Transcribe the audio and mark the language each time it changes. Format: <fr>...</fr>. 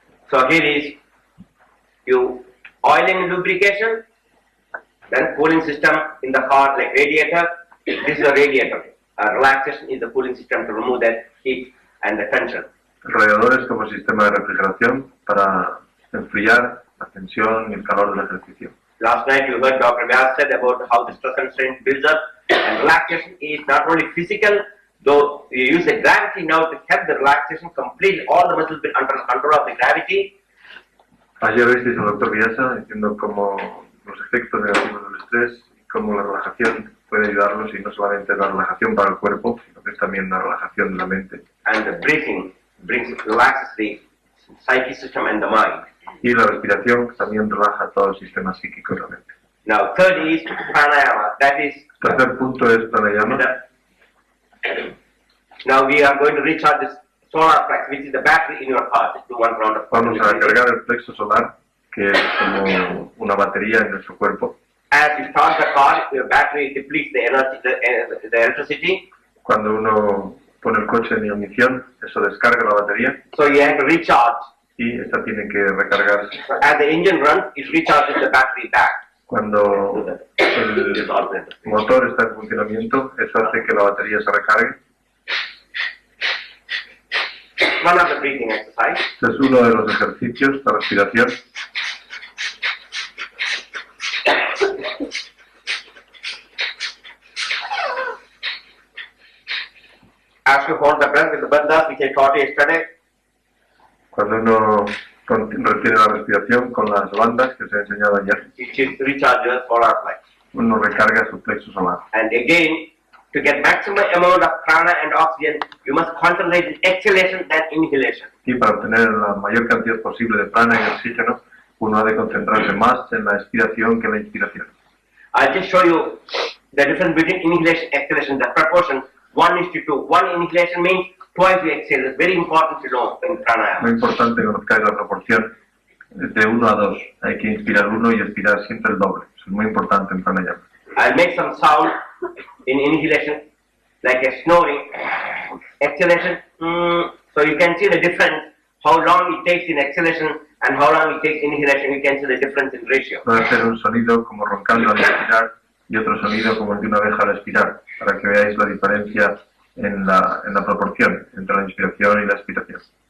<en>So here is you oiling and lubrication, then cooling system in the car like radiator. This is a radiator. Relaxation is the cooling system to remove that heat and the tension.</en> <es>Radiadores como sistema de refrigeración para enfriar la tensión y el calor del ejercicio.</es> <en>Last night you heard Dr. Vyas said about how the stress and strain builds up, and relaxation is not only physical, though you use the gravity now to help the relaxation completely, all the muscles been under control of the gravity.</en> <es>Ayer visteis al doctor Vyasa diciendo cómo los efectos negativos del estrés y cómo la relajación puede ayudarlos, y no solamente la relajación para el cuerpo, sino que es también la relajación de la mente.</es> <en>And the breathing relaxes the psychic system and the mind.</en> <es>Y la respiración también relaja todo el sistema psíquico y la mente.</es> <en>Now third is pranayama, that is</en> <es>Tercer punto es pranayama.</es> <en>now we are going to recharge this solar plex, which is the battery in your heart. Just do one round of</en> <es>Vamos a cargar el plexo solar, que es como una batería en nuestro cuerpo.</es> <en>As you start the car, your battery depletes the energy, the electricity.</en> <es>Cuando uno pone el coche en ignición, eso descarga la batería</es> <en>So you have to recharge.</en> <es>y esta tiene que recargarse.</es> <en>So as the engine runs, it recharges the battery back.</en> <es>Cuando el motor está en funcionamiento, eso hace que la batería se recargue.</es> <en>One of the breathing exercise.</en> <es>Este es uno de los ejercicios de respiración.</es> <en>As you hold the breath with the bandhas, which I taught yesterday,</en> <es>Cuando uno retiene la respiración con las bandas que os he enseñado ayer,</es> <en>it recharges solar plex.</en> <es>uno recarga su plexo solar.</es> <en>And again, to get maximum amount of prana and oxygen, you must concentrate in exhalation than inhalation.</en> <es>Y para obtener la mayor cantidad posible de prana y oxígeno, uno ha de concentrarse más en la expiración que en la inspiración.</es> <en>I'll just show you the difference between inhalation and exhalation, the proportion 1:2. One inhalation means twice you exhale. It's very important to know in</en> <es>Muy</es> <en>pranayama.</en> <es>importante que conozcáis la proporción de 1 a 2. Hay que inspirar 1 y expirar siempre el doble. Eso es muy importante en pranayama.</es> <en>I'll make some sound in inhalation, like a snoring. Exhalation, so you can see the difference, how long it takes in exhalation and how long it takes in inhalation. You can see the difference in ratio.</en> <es>Puede hacer un sonido como roncando al inspirar y otro sonido como el de una abeja al expirar, para que veáis la diferencia en la proporción entre la inspiración y la expiración.</es>